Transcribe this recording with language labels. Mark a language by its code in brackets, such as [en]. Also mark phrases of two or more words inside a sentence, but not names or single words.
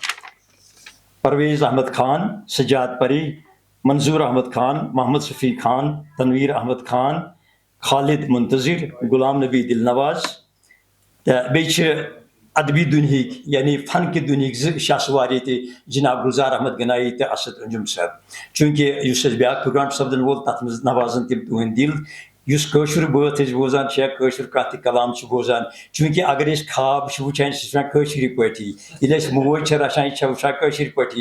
[ks] پرویز احمد خان, سجاد پری, منظور احمد خان, محمد شفیع خان, تنویر احمد خان, خالد منتظر, غلام نبی دل نواز. تہٕ بیٚیہِ چھِ ادبی دُنہِکۍ یعنی فن کہِ دُنہِکۍ زٕ شخصوار ییٚتہِ, جناب گُلزار احمد گنایی تہٕ اسد انجم صٲب. چوٗنٛکہِ یُس اَسہِ بیٛاکھ پروگرام چھُ سپدن وول تتھ منٛز نوازن تِم تُہنٛدۍ دِل. یُس کٲشُر بٲتھ ٲسۍ بوزان چھِ یا کٲشُر کتھ تہٕ کلام چھِ بوزان, چوٗنٛکہِ اگر أسۍ خواب چھِ وٕچھان سُہ چھُ وٕچھان کٲشِرِ پٲٹھی, ییٚلہِ أسۍ موج چھِ رچھان یہِ چھِ وٕچھان کٲشِرِ پٲٹھی.